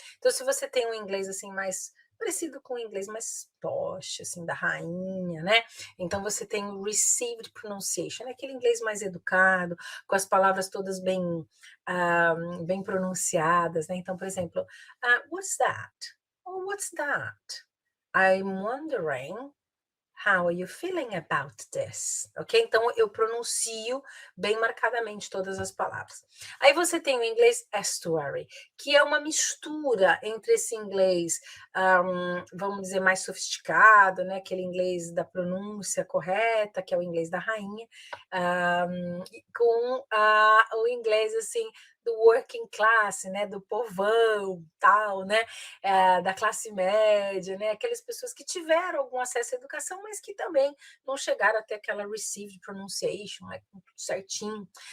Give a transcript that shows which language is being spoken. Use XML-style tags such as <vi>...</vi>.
<pt>Então, se você tem um inglês assim mais parecido com o inglês mais posh, assim, da rainha, né? Então, você tem o received pronunciation, aquele inglês mais educado, com as palavras todas bem pronunciadas, né? Então, por exemplo,</pt> <en>what's that? Oh, what's that? I'm wondering how are you feeling about this? Ok?</en> <pt>Então, eu pronuncio bem marcadamente todas as palavras. Aí você tem o inglês estuary, que é uma mistura entre esse inglês, vamos dizer, mais sofisticado, né? Aquele inglês da pronúncia correta, que é o inglês da rainha, com o inglês, assim, do working class, né, do povão, tal, né, da classe média, né, aquelas pessoas que tiveram algum acesso à educação, mas que também não chegaram até aquela received pronunciation, né, tudo certinho.</pt>